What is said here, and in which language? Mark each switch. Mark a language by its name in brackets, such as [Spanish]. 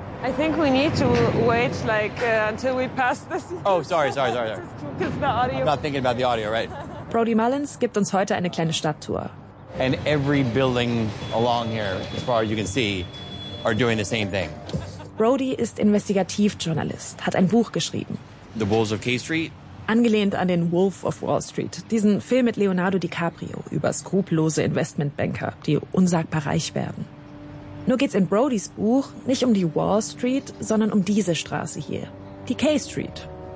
[English] I think we need to wait until we pass this. Oh, sorry. Because the audio. I'm not thinking about the audio, right? [German] Brody Mullins gibt uns heute eine kleine Stadttour. [English] And every building along here, as far as you can see, are doing the same thing. [German] Brody ist Investigativjournalist, hat ein Buch geschrieben. [English] The Bulls of K Street. [German] Angelehnt an den Wolf of Wall Street, diesen Film mit Leonardo DiCaprio über skrupellose Investmentbanker, die unsagbar reich werden. Nur geht's in Brodys Buch nicht um die Wall Street, sondern um diese Straße hier, die K Street.